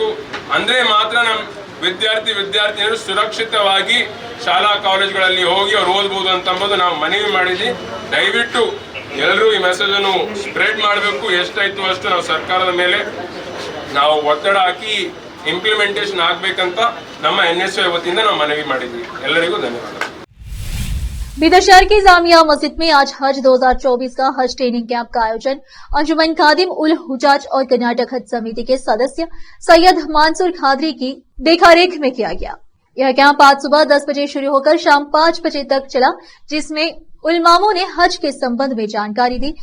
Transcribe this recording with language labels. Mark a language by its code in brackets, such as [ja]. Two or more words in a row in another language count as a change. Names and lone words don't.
[kn] ಅಂದ್ರೆ ಮಾತ್ರ ನಮ್ಮ ವಿದ್ಯಾರ್ಥಿನಿಯರು ಸುರಕ್ಷಿತವಾಗಿ ಶಾಲಾ ಕಾಲೇಜುಗಳಲ್ಲಿ ಹೋಗಿ ಅವ್ರು ಓದ್ಬೋದು ಅಂತಂಬುದು ನಾವು ಮನವಿ ಮಾಡಿದ್ವಿ. ದಯವಿಟ್ಟು ಎಲ್ಲರೂ ಈ ಮೆಸೇಜ್ ಅನ್ನು ಸ್ಪ್ರೆಡ್ ಮಾಡಬೇಕು. ಎಷ್ಟಾಯ್ತು ಅಷ್ಟು ನಾವು ಸರ್ಕಾರದ ಮೇಲೆ ನಾವು ಒತ್ತಡ ಹಾಕಿ ಇಂಪ್ಲಿಮೆಂಟೇಷನ್ ಆಗ್ಬೇಕಂತ ನಮ್ಮ NSU ವತಿಯಿಂದ ನಾವು ಮನವಿ ಮಾಡಿದ್ವಿ. ಎಲ್ಲರಿಗೂ ಧನ್ಯವಾದ। [hi] बीदर शहर की जामिया मस्जिद में आज हज 2024 का हज ट्रेनिंग कैंप का आयोजन अंजुमन खादिम उल हुजाज और कर्नाटक हज समिति के सदस्य सैयद मानसूर खादरी की देखरेख में किया गया। यह कैंप आज सुबह 10 बजे शुरू होकर शाम 5 बजे तक चला, जिसमें उलमामों ने हज के संबंध में जानकारी दी।